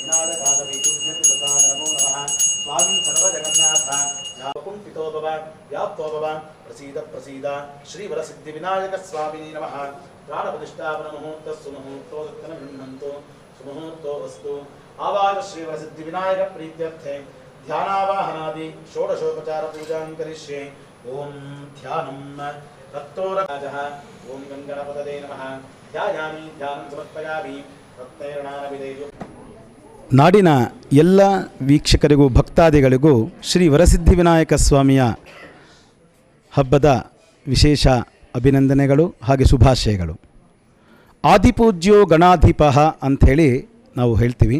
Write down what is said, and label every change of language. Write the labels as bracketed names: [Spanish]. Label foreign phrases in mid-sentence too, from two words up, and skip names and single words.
[Sanskrit] विनायकादवैतुभ्यं कृताय नमो नमः स्वामिन् सर्वजगन्नाथ याकुंठितो भव व्याप्तो भव प्रसीद प्रसीद श्रीवरसिद्धिविनायकस्वामिने नमः प्राणप्रतिष्ठापनमुहूर्तस्सु मुहूर्तो दत्तनगृह्णन्तु सुमुहूर्तो वस्तु आवाज श्रीवरसिद्धिविनायकप्रीत्यर्थे ध्यानावाहनादि षोडशोपचार पूजां करिष्ये ओम ध्यानं तत्तोरजः ओम गंगणपतये नमः ध्यायामि ध्यानं समर्पयामि रत्नैर्णानविदेयो [Kannada] ನಾಡಿನ ಎಲ್ಲ ವೀಕ್ಷಕರಿಗೂ ಭಕ್ತಾದಿಗಳಿಗೂ ಶ್ರೀ ವರಸಿದ್ಧಿವಿನಾಯಕ ಸ್ವಾಮಿಯ ಹಬ್ಬದ ವಿಶೇಷ ಅಭಿನಂದನೆಗಳು ಹಾಗೆ ಶುಭಾಶಯಗಳು. [Sanskrit] ಆದಿಪೂಜ್ಯೋ ಗಣಾಧಿಪಃ [Kannada] ಅಂಥೇಳಿ ನಾವು ಹೇಳ್ತೀವಿ.